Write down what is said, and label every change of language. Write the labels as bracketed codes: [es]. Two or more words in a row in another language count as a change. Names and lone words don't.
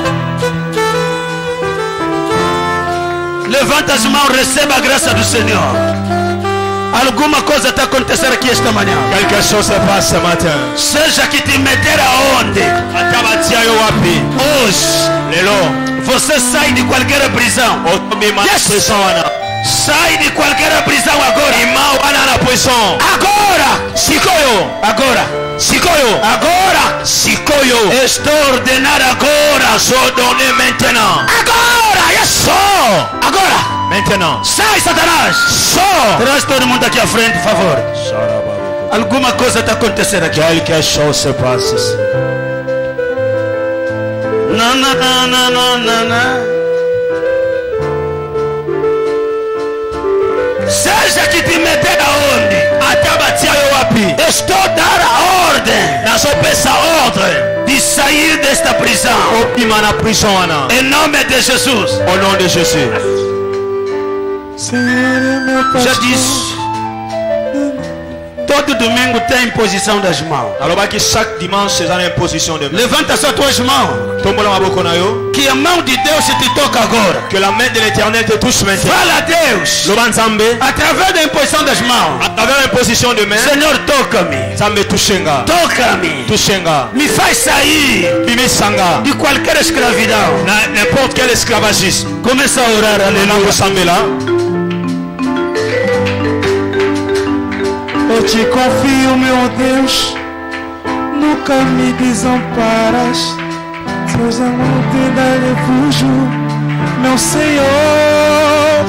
[pt] Levanta as mãos, receba a graça do Senhor. Alguma coisa está acontecendo aqui esta manhã. [fr] Quelque chose se passe ce matin. [pt] Seja que te meter aonde, hoje, você sai de qualquer prisão. Yes. Sai de qualquer prisão agora. Agora. Estou ordenando agora. Agora. Yes. Agora. [fr] Maintenant. [pt] Sai, Satanás. Traz todo mundo aqui à frente, por favor. Alguma coisa está acontecendo aqui. [fr] Quelque chose se passe ici. [pt] Não. Seja que te meter aonde, estou a dar a ordem de sair desta prisão. Em nome de Jesus. [fr] Au nom de Jésus. [pt] Já disse. Todo domingo tem imposição das mãos. [fr] Alors que chaque dimanche c'est une imposition de main. [pt] Levanta só tuas mãos. Que a mão de Deus te toca agora. [fr] Que la main de l'Éternel te touche maintenant. [pt] Fala a Deus. Através da imposição das mãos. [fr] À travers l'imposition de main. [pt] Senhor, toca-me. [ln] Zambe touchenga. [pt] Toca-me. [ln] Touchenga. [pt] Me faz sair de qualquer escravidão. [fr] N'importe quel esclavagisme. [pt] Começa a orar, aleluia. Eu te confio, meu Deus, nunca me desamparas. Seja monte da refúgio, meu Senhor.